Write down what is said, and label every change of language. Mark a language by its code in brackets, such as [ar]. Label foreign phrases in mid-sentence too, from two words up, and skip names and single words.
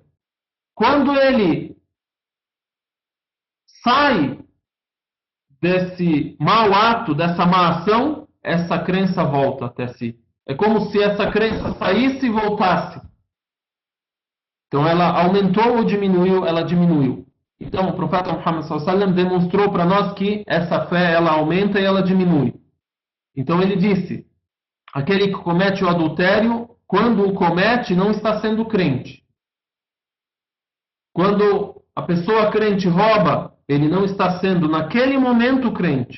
[pt] Quando ele sai desse mau ato, dessa má ação, essa crença volta até si. É como se essa crença saísse e voltasse. Então ela aumentou ou diminuiu? Ela diminuiu. Então o profeta Muhammad [ar] صلى الله عليه وسلم [pt] demonstrou para nós que essa fé ela aumenta e ela diminui. Então ele disse: aquele que comete o adultério, quando o comete, não está sendo crente. Quando a pessoa crente rouba, ele não está sendo naquele momento crente.